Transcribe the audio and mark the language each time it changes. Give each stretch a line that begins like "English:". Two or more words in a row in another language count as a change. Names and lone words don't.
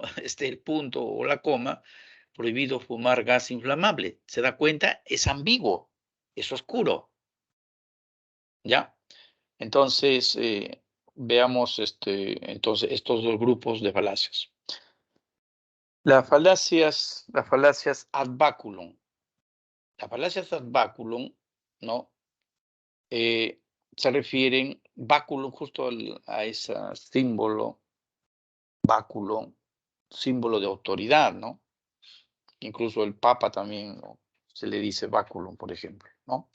Spanish: El punto o la coma, prohibido fumar gas inflamable. ¿Se da cuenta? Es ambiguo, es oscuro. ¿Ya? Entonces, veamos entonces estos dos grupos de falacias. Las falacias
Latin: ad baculum.
Spanish: Las falacias
Latin: ad baculum,
Spanish: ¿no? Se refieren, baculum, justo a ese símbolo, báculo, símbolo de autoridad, ¿no? Incluso el Papa también, ¿no? Se le dice báculum, por ejemplo, ¿no?